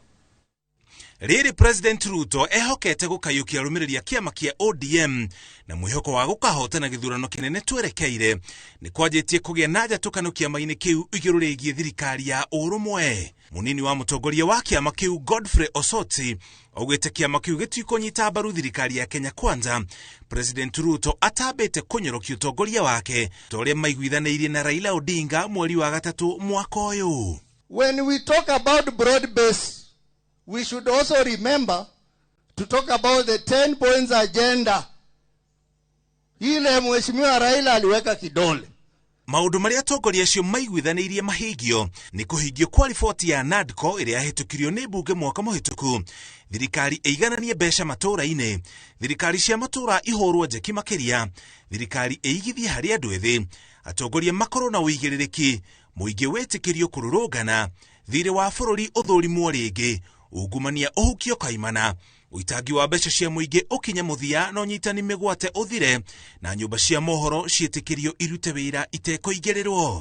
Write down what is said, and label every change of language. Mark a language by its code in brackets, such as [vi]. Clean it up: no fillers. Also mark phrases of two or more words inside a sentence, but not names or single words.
[ki] Riri President Ruto ehokete gũkayũkia arũmĩrĩri a kiama kia ODM na mwĩhoko wa gũkahotana gĩthurano kĩnene twerekeire nĩ kwanjĩtie kũgĩa na njatũkano kiama-inĩ kĩu igũrũ rĩgiĩ thirikari ya ũrũmwe. Munini wa mũtongoria wa kiama kĩu Godfrey Osoti augĩte kiama kĩu gĩtikũnyita mbaru thirikari ya Kenya Kwanza. President Ruto atambĩte kũnyorokia ũtongoria wake ta ũrĩa maiguithanĩirie na Raila Odinga mweri wa gatatũ mwaka ũyũ. [en] When we talk about broad base, we should also remember to talk about the 10 points agenda. [sw] Ile mheshimiwa Raila aliweka kidole. [ki] Maundu maria atongoria acio maiguithanĩirie mahingio ni kũhingio kwa riboti ya NADCO ĩrĩa yahĩtũkirio nĩ mbunge mwaka mũhĩtũku, thirikari ĩigananie mbeca matũũra-inĩ, thirikari cia matũũra ihũrwo njeki makĩria, thirikari ĩigithie harĩ andũ ethĩ, atongoria makorwo na ũigĩrĩrĩki, mũingĩ wĩtĩkĩrio kũrũrũngana, thirĩ wa bũrũri ũthũrimwo rĩngĩ, ungumania ũhukio kaimana, uitangi wa mbeca cia mũingĩ ũkinya mũthia na ũnyitani mĩgwate ũthire, na nyũmba cia mohoro ciĩtĩkĩrio irute wĩra itekũigĩrĩrwo.